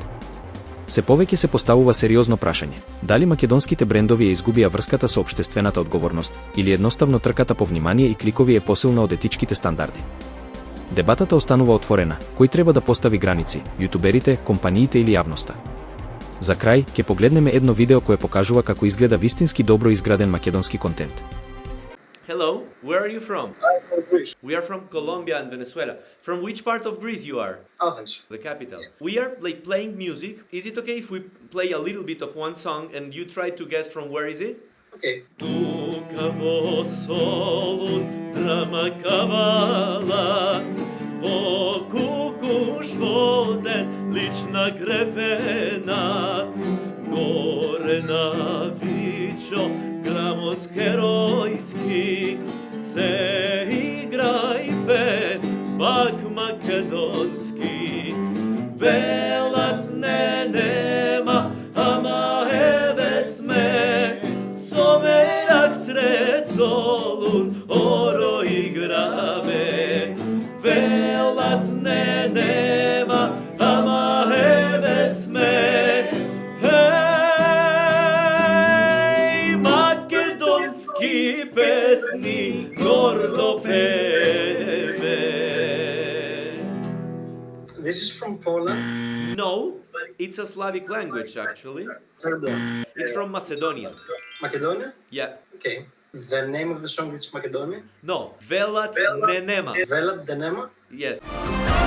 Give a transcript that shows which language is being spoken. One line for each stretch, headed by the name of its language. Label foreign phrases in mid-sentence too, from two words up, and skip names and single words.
Macedonian: Се повеќе се поставува сериозно прашање, дали македонските брендови ја изгубија врската со општествената одговорност, или едноставно трката по внимание и кликови е посилна од етичките стандарди. Дебатата останува отворена, кој треба да постави граници, јутуберите, компаниите или јавноста. За крај, ќе погледнеме едно видео кое покажува како изгледа вистински добро изграден македонски контент.
English: Hello, where are you from? I'm from Greece. We are from Colombia and Venezuela. From which part of Greece you are? Athens. The capital. We are playing music. Is it okay if we play a little bit of one song and you try to guess from where is it? Okay.
Macedonian: Тука во Солун драма кавала, во кукуш воден лична гребена, горе на Вичо грамос херојски, се игра и пе бак македонски. Велат не нема, ама еве сме, Со мерак сред Солун оро играме, велат не нема, ама еве сме. Еј, македонски песни гордо пеe.
English: This is from Poland. No, it's a Slavic language actually. Serbia. It's from Macedonia. Macedonia? Yeah. Okay. The name of the song is Macedonia? No, Velat ne nema. Velat Denema? Yes.